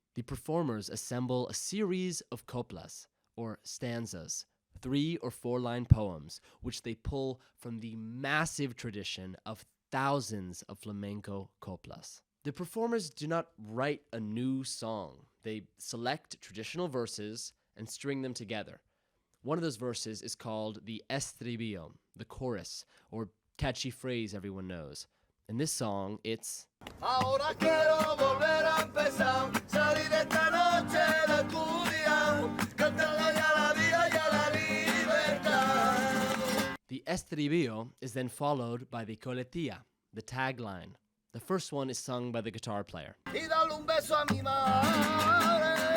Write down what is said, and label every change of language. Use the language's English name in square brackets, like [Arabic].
[English] The performers assemble a series of coplas, or stanzas, 3 or 4 line poems, which they pull from the massive tradition of thousands of flamenco coplas. The performers do not write a new song. They select traditional verses and string them together. One of those verses is called the estribillo, the chorus, or catchy phrase everyone knows. In this song, it's [Spanish] Ahora quiero volver a empezar, salir esta noche de Curia, cantando ya la vida y a la libertad. [English] The estribillo is then followed by the coletilla, the tagline. The first one is sung by the guitar player. [Spanish] Y dale un beso a mi madre.